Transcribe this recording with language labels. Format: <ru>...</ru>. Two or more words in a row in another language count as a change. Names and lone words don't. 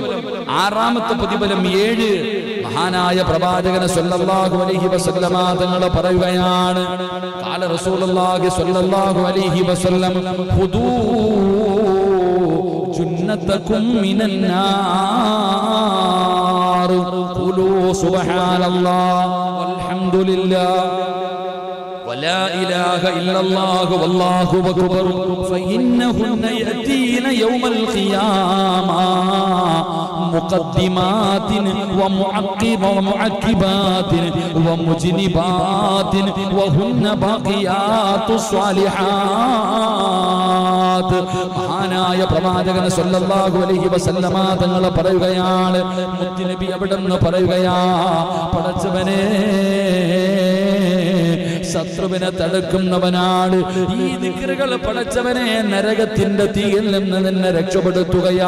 <ml>6ാമത്തെ പ്രതിഫലം 7. മഹാനായ പ്രവാചകൻ</ml> <ar>صلى الله عليه وسلم</ar> <ml>തങ്ങൾ പറയുകയാണ്,</ml> <ar>قال رسول الله صلى الله عليه وسلم خذوا جنتكم من النار قولوا سبحان الله والحمد لله ولا إله إلا الله والله أكبر فإنهن يأتين يوم القيامة مقدمات ومعقبات ومجنبات وهن باقيات الصالحات.</ar> <ml>മഹാനായ പ്രവാചകൻ</ml> <ar>صلى الله عليه وسلم</ar> <ml>തങ്ങൾ പറയുകയാണ്, മുത്തുനബി അവിടെന്ന് പറയുകയാ, പടച്ചവനെ, ശത്രുവിനെ തടുക്കുന്നവനാണ് ഈ ദിക്റുകൾ. പടച്ചവനെ, നരകത്തിന്റെ തീയിൽ നിന്ന് നിന്നെ രക്ഷപ്പെടുത്തുകയാ.</ml>